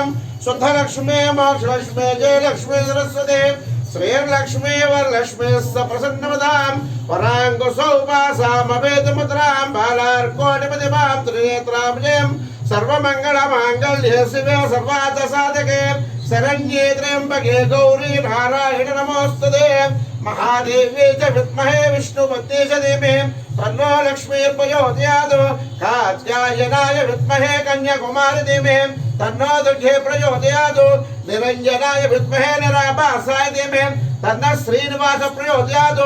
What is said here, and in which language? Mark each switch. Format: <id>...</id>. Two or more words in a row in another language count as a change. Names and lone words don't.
<sa>శుద్ధలక్ష్మీ మోక్షలక్ష్మీ జయలక్ష్మీ సరస్వతి శ్రీర్లక్ష్మీ వరలక్ష్మీ ప్రసన్నవదాం వరాంకుశౌపాసామవేదముద్రాం బాలార్కోటిపతిమాం త్రినేత్రాం సర్వమంగళమాంగళ్యే శివే సర్వార్థసాధకే శరణ్యే త్ర్యంబకే గౌరీ నారాయణ నమోస్తుతే. महादेवी च विद्महे विष्णुपत्नी च धीमहि तन्नो लक्ष्मीर्प्रचोदयात्. कात्यायनाय विद्महे कन्याकुमारी धीमहि तन्नो दुर्गे प्रचोदयात्. निरञ्जनाय विद्महे निराभासाय धीमहि तन्नः श्रीनिवास प्रचोदयात्.</sa>